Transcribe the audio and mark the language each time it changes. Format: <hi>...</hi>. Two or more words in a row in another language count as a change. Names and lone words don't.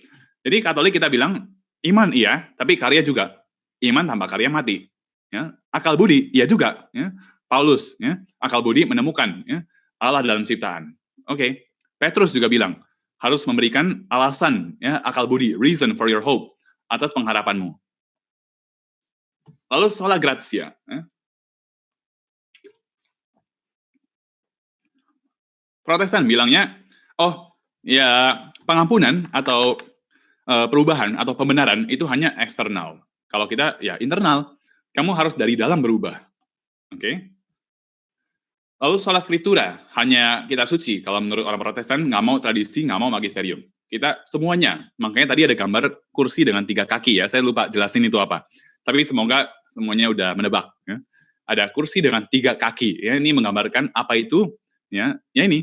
<id>Jadi Katolik kita bilang, iman iya, tapi karya juga. Iman tanpa karya mati. Ya. Akal budi, iya juga. Ya. Paulus, ya. Akal budi menemukan ya, Allah dalam ciptaan. Oke. Petrus juga bilang, harus memberikan alasan, ya, akal budi,</id> <en>reason for your hope,</en> <id>atas pengharapanmu.</id> <la>Lalu sola gratia.</la> <id>Ya. Protestan bilangnya, pengampunan atau perubahan atau pembenaran itu hanya eksternal. Kalau kita, ya internal. Kamu harus dari dalam berubah. Oke? Lalu</id> <la>sola scriptura,</la> <id>hanya kitab suci. Kalau menurut orang Protestan, nggak mau tradisi, nggak mau magisterium. Kita semuanya. Makanya tadi ada gambar kursi dengan 3 kaki ya. Saya lupa jelasin itu apa. Tapi semoga semuanya udah menebak. Ya. Ada kursi dengan 3 kaki. Ya, ini menggambarkan apa itu. Ya ini.</id>